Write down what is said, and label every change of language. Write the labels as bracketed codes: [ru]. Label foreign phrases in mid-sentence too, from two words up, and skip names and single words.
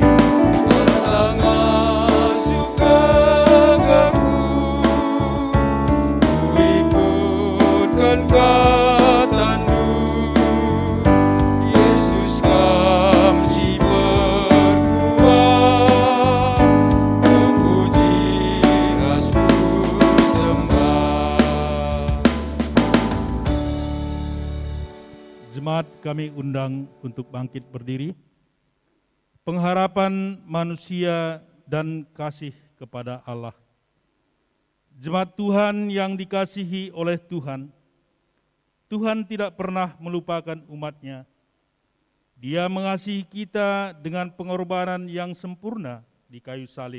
[id] Asang asuh kekekku, ku ikutkan katamu, Yesus kami berkuat, ku puji rasku sembah. Jemaat kami undang untuk bangkit berdiri. Pengharapan manusia dan kasih kepada Allah. Jemaat Tuhan yang dikasihi oleh Tuhan, Tuhan tidak pernah melupakan umat-Nya. Dia mengasihi kita dengan pengorbanan yang sempurna di kayu salib.